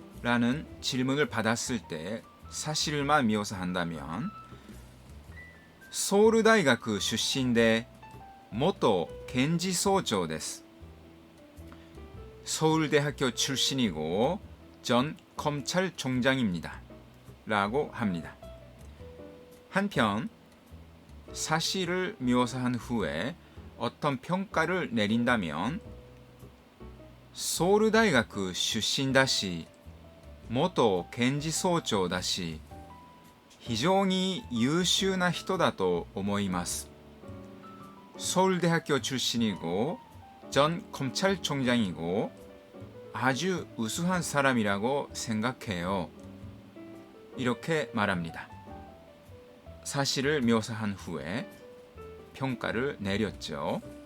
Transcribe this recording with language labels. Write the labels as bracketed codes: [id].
[ko] 라는 질문을 받았을 때 사실만 묘사한다면 [ja] 서울大学出身で元検事総長です. [ko] 서울대학교 출신이고 전 검찰총장입니다. 라고 합니다. 한편 사실을 묘사한 후에 어떤 평가를 내린다면 [ja] ソウル大学出身だし元検事総長だし非常に優秀な人だと思います. [ko] 서울대학교 출신이고 전 검찰총장이고 아주 우수한 사람이라고 생각해요. 이렇게 말합니다. 사실을 묘사한 후에 평가를 내렸죠.